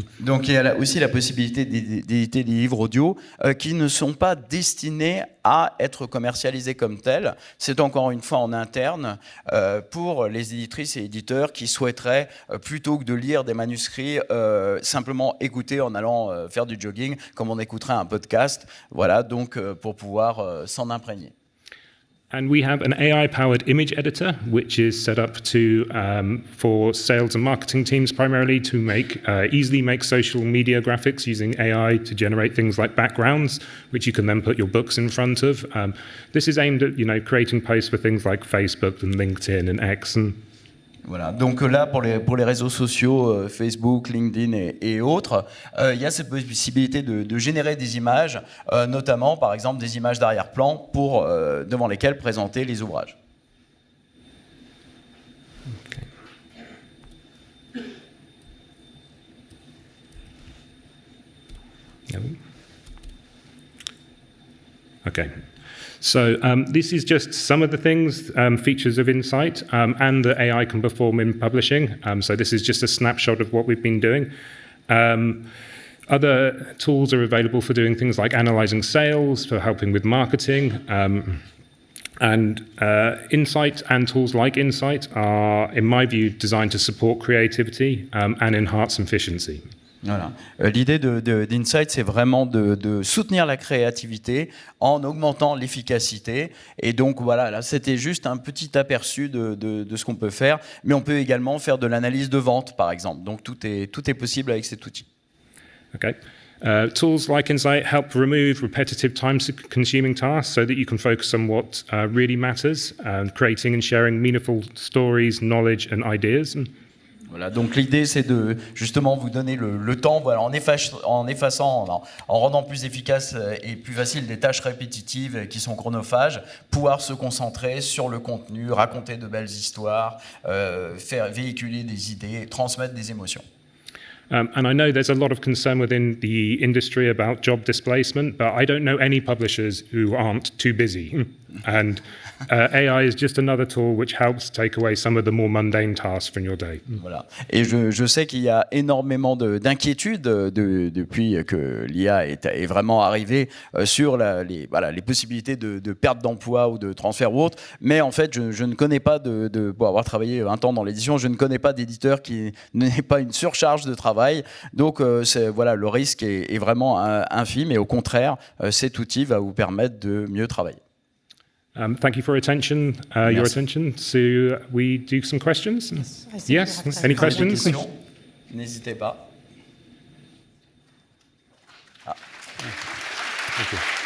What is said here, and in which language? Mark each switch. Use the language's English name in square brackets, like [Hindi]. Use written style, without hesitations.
[French] Donc il y a aussi la possibilité d'éditer des livres audio qui ne sont pas destinés à être commercialisés comme tels. C'est encore une fois en interne pour les éditrices et éditeurs qui souhaiteraient, plutôt que de lire des manuscrits, simplement écouter en allant faire du jogging, comme on écouterait un podcast, voilà, donc pour pouvoir s'en imprégner. [English] And we have an AI-powered image editor, which is set up for sales and marketing teams primarily to easily make social media graphics using AI to generate things like backgrounds, which you can then put your books in front of. This is aimed at creating posts for things like Facebook and LinkedIn and X. [French] Voilà. Donc là, pour les réseaux sociaux, Facebook, LinkedIn et autres, il y a cette possibilité de générer des images, notamment par exemple des images d'arrière-plan devant lesquelles présenter les ouvrages. [English] Okay. So this is just some of the features of Insight and that AI can perform in publishing. So this is just a snapshot of what we've been doing. Other tools are available for doing things like analyzing sales, for helping with marketing. And Insight and tools like Insight are, in my view, designed to support creativity and enhance efficiency. [French] Voilà. L'idée d'Insight, c'est vraiment de soutenir la créativité en augmentant l'efficacité. Et donc voilà, là, c'était juste un petit aperçu de ce qu'on peut faire. Mais on peut également faire de l'analyse de vente, par exemple. Donc tout est possible avec cet outil. [English] Okay. Tools like Insight help remove repetitive time-consuming tasks so that you can focus on what really matters, creating and sharing meaningful stories, knowledge and ideas. [French] Voilà, donc l'idée, c'est de justement vous donner le temps, voilà, en effaçant, en rendant plus efficace et plus facile des tâches répétitives qui sont chronophages, pouvoir se concentrer sur le contenu, raconter de belles histoires, faire véhiculer des idées, transmettre des émotions. [English] And I know there's a lot of concern within the industry about job displacement, but I don't know any publishers who aren't too busy. And AI is just another tool which helps take away some of the more mundane tasks from your day. [French] Voilà. Et je sais qu'il y a énormément d'inquiétudes depuis que l'IA est vraiment arrivée sur les possibilités de perte d'emploi ou de transfert ou autre. Mais en fait, je ne connais pas, pour avoir travaillé un temps dans l'édition, je ne connais pas d'éditeur qui n'ait pas une surcharge de travail. Donc, voilà, le risque est vraiment infime. Et au contraire, cet outil va vous permettre de mieux travailler. [English] Thank you for your attention. So we do some questions? Yes? Any questions? [French] N'hésitez pas. [English] Ah. Thank you.